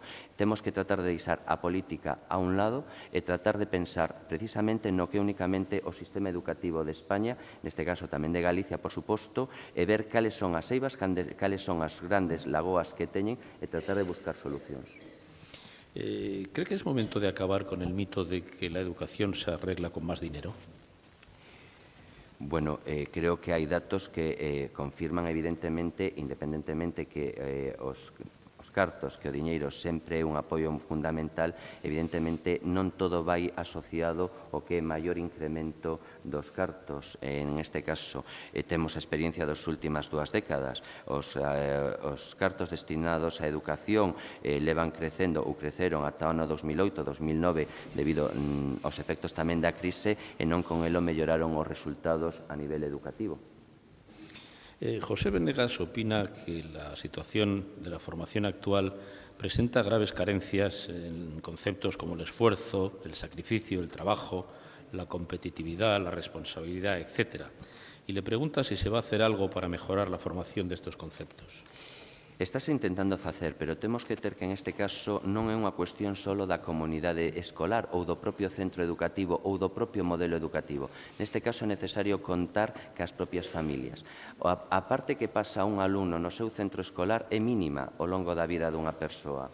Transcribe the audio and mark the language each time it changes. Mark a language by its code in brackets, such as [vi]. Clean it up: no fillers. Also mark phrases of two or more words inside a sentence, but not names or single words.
[gl] Temos que tratar de deixar a política a un lado e tratar de pensar precisamente no que únicamente o sistema educativo de España, neste caso tamén de Galicia, por suposto, e ver cales son as eivas, cales son as grandes lagoas que teñen e tratar de buscar solucións. [es] ¿Cree que es momento de acabar con el mito de que la educación se arregla con más dinero? [gl] Bueno, creo que hai datos que confirman evidentemente, independentemente que os cartos, que o diñeiro sempre é un apoio fundamental, evidentemente non todo vai asociado ao que é maior incremento dos cartos. En este caso, temos a experiencia das últimas 2 décadas. Os cartos destinados á educación levan crecendo ou creceron ata o ano 2008-2009 debido aos efectos tamén da crise e non con elo melloraron os resultados a nivel educativo. [es] José Venegas opina que la situación de la formación actual presenta graves carencias en conceptos como el esfuerzo, el sacrificio, el trabajo, la competitividad, la responsabilidad, etc. Y le pregunta si se va a hacer algo para mejorar la formación de estos conceptos. [gl] Estás intentando facer, pero temos que ter que en este caso non é unha cuestión só da comunidade escolar ou do propio centro educativo ou do propio modelo educativo. Neste caso é necesario contar cas propias familias. A parte que pasa un alumno no seu centro escolar é mínima ao longo da vida dunha persoa.